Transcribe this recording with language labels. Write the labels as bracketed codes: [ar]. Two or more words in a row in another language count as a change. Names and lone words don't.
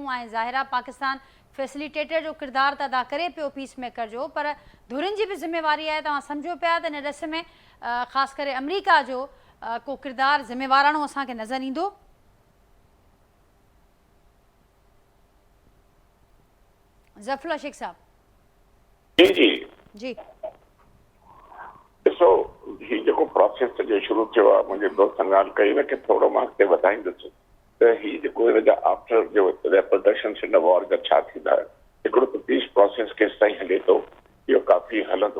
[sd] ظاہرہ پاکستان فیسلیٹیٹر جو کردار تا ادا کرے پیو [en] peace maker [sd] جو، پر دھرن جی بھی ذمہ واری ہے. تو سمجھو پیا تو ان ڈس میں خاص کرے امریکہ جو کو کردار ذمہ وارانو اساں کے نظر ایندو. ظفر اللہ شیخ صاحب جی جی ॾिसो ही जेको प्रोसेस जो शुरू थियो आहे, मुंहिंजे दोस्तनि ॻाल्हि कई न कि थोरो मां अॻिते वधाईंदुसि त ही जेको हिन जा आफ्टर जो [en] repercussions in war [sd] जा छा थींदा. हिकिड़ो त [en] peace process [sd] केसि ताईं हले थो, इहो काफ़ी हलंदो.